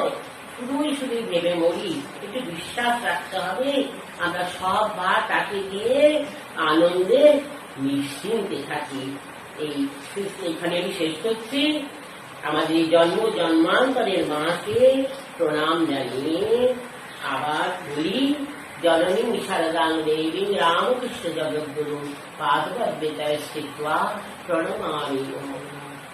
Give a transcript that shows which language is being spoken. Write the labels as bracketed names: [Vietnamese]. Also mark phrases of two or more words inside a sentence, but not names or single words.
[Bangla] শুধুই ভেবে মরি, একটু বিশ্বাস রাখতে হবে, আমরা সব ভার তাকে দিয়ে আনন্দে নিশ্চিন্তে থাকি। এইখানে আমি শেষ করছি। আমাদের জন্ম জন্মান্তরের মাকে প্রণাম জানিয়ে আবার বলি, [Sanskrit] जननी शारदां देवी रामकृष्ण जगद्गुरु पादपद्मे स्थित्वा प्रणमामि।